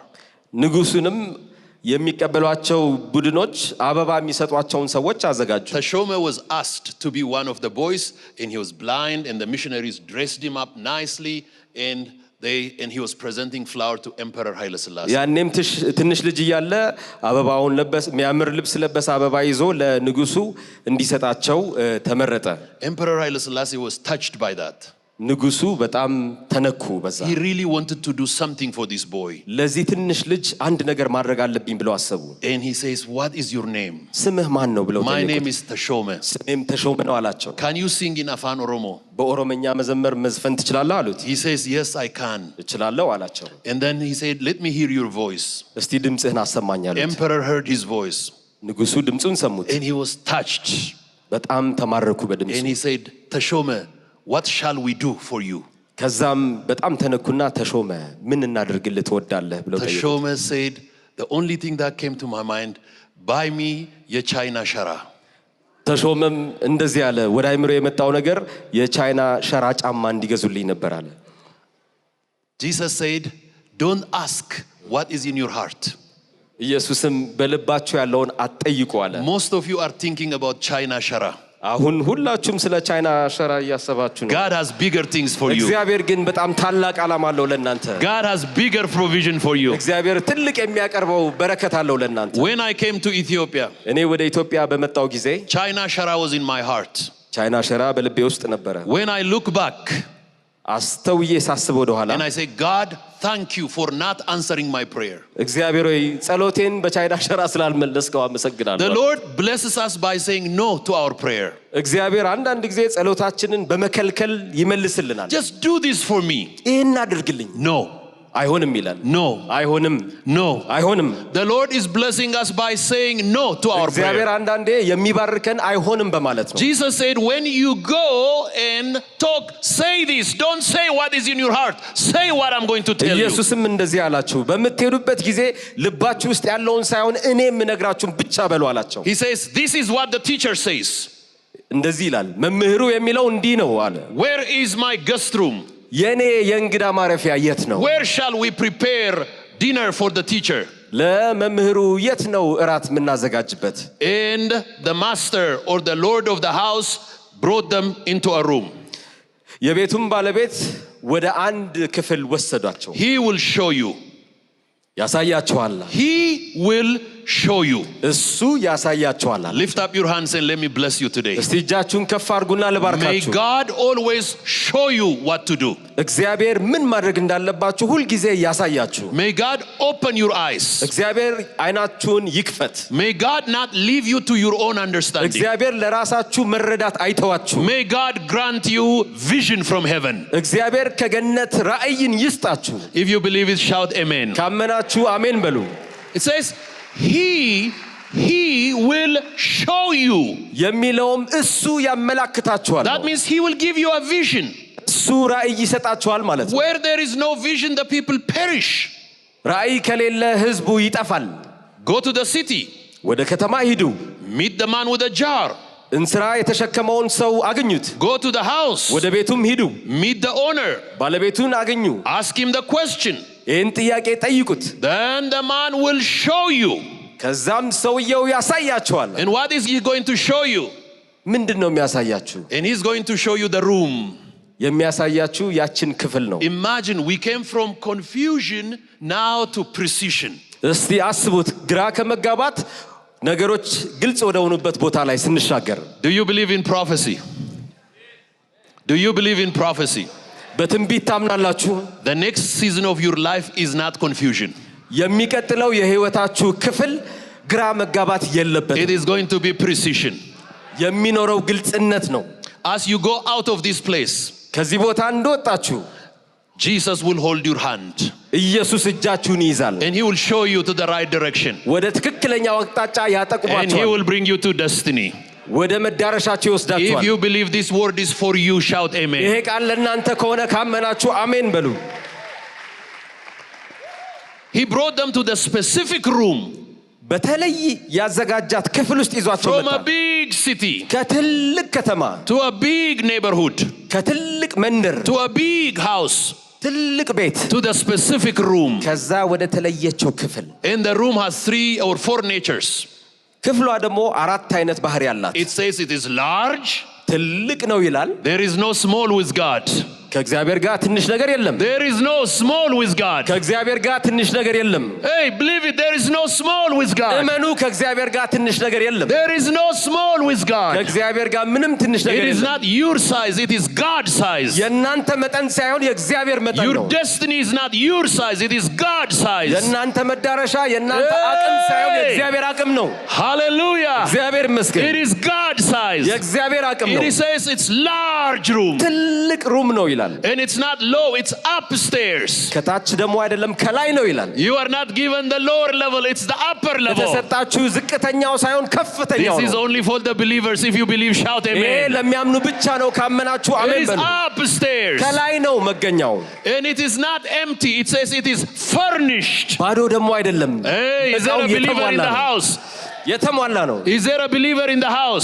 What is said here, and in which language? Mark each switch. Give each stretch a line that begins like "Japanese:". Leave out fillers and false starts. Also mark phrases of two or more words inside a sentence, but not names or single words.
Amharic: ንጉሡንም የሚቀበሏቸው ቡድኖች አበባ የሚሰጧቸውን ሰዎች አዘጋጁ
English: Tashome was asked to be one of the boys, and he was blind, and the missionaries dressed him up nicely, and he was presenting flower to Emperor Haile Selassie.
Amharic: ያኔም ትንሽ ልጅ እያለ አበባውን ለበስ የሚያምር ልብስ ለበሰ አበባ ይዞ ለንጉሡ እንዲሰጣቸው ተመረጠ
English: Emperor Haile Selassie was touched by that.
Amharic: ንጉሡ በጣም ተነኩ በዛ
English: He really wanted to do something for this boy.
Amharic: ለዚህ ትንሽ ልጅ አንድ ነገር ማድረግ አለብኝ ብለው አሰቡ
English: And he says, what is your name?
Amharic: ስምህ ማን ነው ብለው
English: My
Amharic: ጠየቁት
English: name is Tashome.
Amharic: ስሜም ተሾመ ነው አላቸው
English: Can you sing in Afan Oromo?
Amharic: በኦሮመኛ መዘመር መዝፈን ትችላለህ አሉት
English: He says, yes, I can.
Amharic: እችላለሁ አላቸው
English: And then he said, let me hear your voice.
Amharic: እስቲ ድምጽህን አሰማኝ አሉት
English: Emperor heard his voice,
Amharic: ንጉሡ ድምጹን ሰሙት
English: and he was touched.
Amharic: በጣም ተማረኩ በድምጹ
English: And he said, Tashome, what shall we do for you?
Amharic: ከዛም በጣም ተነኩና ተሾመ ምን እናድርግልህ ትወዳለህ ብለው ጠየቁት
English: Tashome said, the only thing that came to my mind, buy me your China shara.
Amharic: ተሾመም እንደዚህ አለ ወደ አይምሮ የመጣው ነገር የቻይና ሸራ ጫማ እንዲገዙልኝ ነበር አለ
English: Jesus said, don't ask what is in your heart.
Amharic: ኢየሱስም በልባችሁ ያለውን አትጠይቁ አለ።
English: Most of you are thinking about China Shara.
Amharic: አሁን ሁላችሁም ስለ ቻይና ሸራ እያሰባችሁ ነው።
English: God has bigger things for you.
Amharic: እግዚአብሔር ግን በጣም ታላቅ ዓላማ አለው ለእናንተ።
English: God has bigger provision for you.
Amharic: እግዚአብሔር ትልቅ የሚያቀርበው በረከት አለው ለእናንተ።
English: When I came to Ethiopia,
Amharic: እኔ ወደ ኢትዮጵያ በመጣው ጊዜ
English: China Shara was in my heart.
Amharic: ቻይና ሸራ በልቤ ውስጥ ነበረ።
English: When I look back,
Amharic: አስተውዬ ሳስበው ወደ ኋላ
English: and I say, God, thank you for not answering my prayer.
Amharic: እግዚአብሔር ሆይ ጸሎቴን በቻይና ሸራ ስላልመለስከው አመሰግናለሁ።
English: The Lord blesses us by saying no to our prayer.
Amharic: እግዚአብሔር አንዳንድ ጊዜ ጸሎታችንን በመከልከል ይመልስልናል።
English: Just do this for me.
Amharic: ይሄን አድርግልኝ።
English: No.
Amharic: አይሆንም ይላል።
English: No.
Amharic: አይሆንም።
English: No.
Amharic: አይሆንም።
English: The Lord is blessing us by saying no to our
Amharic: እግዚአብሔር
English: prayer.
Amharic: አንዳንዴ የሚባርከን አይሆንም በማለት ነው።
English: Jesus said, when you go and talk, say this. Don't say what is in your heart. Say what I'm going to tell you.
Amharic: ኢየሱስም እንደዚህ አላችሁ፣ በምትሄዱበት ጊዜ ልባችሁ ውስጥ ያለውን ሳይሆን እኔ የምነግራችሁን ብቻ በሉ አላቸው።
English: He says, this is what the teacher says.
Amharic: እንደዚህ ይላል፣ መምህሩ የሚለው እንዲህ ነው አለ።
English: Where is my guest room?
Amharic: የኔ የእንግዳ ማረፊያ የት ነው?
English: Where shall we prepare dinner for the teacher?
Amharic: ለመምህሩ የት ነው እራት የምናዘጋጅበት?
English: And the master or the lord of the house brought them into a room.
Amharic: የቤቱም ባለቤት ወደ አንድ ክፍል ወሰዷቸው።
English: He will show you.
Amharic: ያሳያቸዋል።
English: He will show you.
Amharic: እሱ ያሳያቸዋል።
English: Lift up your hands and let me bless you today.
Amharic: እስቲ እጃችሁን ከፍ አድርጉና
English: May
Amharic: ልባርካችሁ።
English: God always show you what to do.
Amharic: እግዚአብሔር ምን ማድረግ እንዳለባችሁ ሁል ጊዜ ያሳያችሁ።
English: May God open your eyes.
Amharic: እግዚአብሔር አይናችሁን ይክፈት።
English: May God not leave you to your own understanding.
Amharic: እግዚአብሔር ለራሳችሁ መረዳት አይተዋችሁ።
English: May God grant you vision from heaven.
Amharic: እግዚአብሔር ከገነት ራእይን ይስጣችሁ።
English: If you believe it, shout amen.
Amharic: ካመናችሁ አሜን በሉ።
English: It says, He will show you.
Amharic: የሚለውም እሱ ያመላክታችኋል።
English: That means He will give you a vision.
Amharic: እሱ ራእይ ይሰጣችኋል ማለት ነው።
English: Where there is no vision, the people perish.
Amharic: ራእይ ከሌለ ህዝቡ ይጠፋል።
English: Go to the city.
Amharic: ወደ ከተማ ሂዱ።
English: Meet the man with a jar.
Amharic: እንስራ የተሸከመውን ሰው አግኙት።
English: Go to the house.
Amharic: ወደ ቤቱም ሂዱ።
English: Meet the owner.
Amharic: ባለቤቱን አግኙ።
English: Ask him the question.
Amharic: ይህን ጥያቄ ጠይቁት።
English: Then the man will show you.
Amharic: ከዛም ሰውየው ያሳያችኋል።
English: And what is he going to show you?
Amharic: ምንድን ነው የሚያሳያችሁ?
English: And he's going to show you the room.
Amharic: የሚያሳያችሁ ያችን ክፍል ነው።
English: Imagine we came from confusion now to precision.
Amharic: እስቲ አስቡት፣ ግራ ከመጋባት ነገሮች ግልጽ ወደ ሆኑበት ቦታ ላይ ስንሻገር።
English: Do you believe in prophecy? Do you believe in prophecy?
Amharic: በትንቢት ታምናላችሁ?
English: The next season of your life is not confusion.
Amharic: የሚቀጥለው የህይወታችሁ ክፍል ግራ መጋባት የለበትም።
English: It is going to be precision.
Amharic: የሚኖረው ግልጽነት ነው።
English: As you go out of this place,
Amharic: ከዚህ ቦታ እንደወጣችሁ
English: Jesus will hold your hand.
Amharic: ኢየሱስ እጃችሁን ይይዛል።
English: And He will show you to the right direction.
Amharic: ወደ ትክክለኛው አቅጣጫ
English: And He
Amharic: ያጠቁማችኋል።
English: will bring you to destiny.
Amharic: ወደ መዳረሻችሁ
English: If
Amharic: ይወስዳችኋል።
English: you believe this word is for you, shout
Amharic: ይሄ
English: amen.
Amharic: ቃል ለእናንተ ከሆነ ካመናችሁ አሜን በሉ።
English: He brought them to the specific room
Amharic: በተለይ ያዘጋጃት ክፍል ውስጥ ይዟቸው
English: from
Amharic: መጣ።
English: a big city
Amharic: ከትልቅ ከተማ፣
English: to a big neighborhood,
Amharic: ከትልቅ መንደር፣
English: to a big house,
Amharic: ትልቅ ቤት፣
English: to the specific room.
Amharic: ከዛ ወደ ተለየችው ክፍል።
English: And the room has 3 or 4 natures.
Amharic: ክፍሏ ደግሞ አራት አይነት ባህሪ ያላት።
English: It says it is large.
Amharic: ትልቅ ነው ይላል።
English: There is no small with God.
Amharic: ከእግዚአብሔር ጋር ትንሽ ነገር የለም።
English: There is no small with God.
Amharic: ከእግዚአብሔር ጋር ትንሽ ነገር የለም።
English: Hey, believe it, there is no small with God.
Amharic: እመኑ፣ ከእግዚአብሔር ጋር ትንሽ ነገር የለም።
English: There is no small with God.
Amharic: ከእግዚአብሔር ጋር ምንም ትንሽ ነገር
English: It is
Amharic: የለም።
English: not your size, it is God's size.
Amharic: የእናንተ መጠን ሳይሆን የእግዚአብሔር መጠን
English: Your
Amharic: ነው።
English: destiny is not your size, it is God's size.
Amharic: የእናንተ መዳረሻ የእናንተ አቅም ሳይሆን የእግዚአብሔር አቅም ነው።
English: Hallelujah.
Amharic: እግዚአብሔር ይመስገን።
English: It is God's size.
Amharic: የእግዚአብሔር አቅም ነው።
English: It says it's large room.
Amharic: ትልቅ ሩም ነው ይላል።
English: And it's not low, it's upstairs.
Amharic: ከታች ደግሞ አይደለም ከላይ ነው ይላል።
English: You are not given the lower level, it's the upper level.
Amharic: የተሰጣችሁ ዝቅተኛው ሳይሆን ከፍተኛው
English: This is
Amharic: ነው።
English: only for the believers. If you believe, shout
Amharic: ይሄ
English: amen.
Amharic: ለሚያምኑ ብቻ ነው። ካመናችሁ
English: It
Amharic: አሜን
English: is
Amharic: በሉ።
English: upstairs.
Amharic: ከላይ ነው መገኛው።
English: And it is not empty, it says it is furnished.
Amharic: ባዶ ደግሞ አይደለም።
English: Hey, is there a
Amharic: እዛው
English: believer in
Amharic: የተሟላ
English: the
Amharic: ነው።
English: house?
Amharic: የተሟላ ነው።
English: Is there a believer in the house?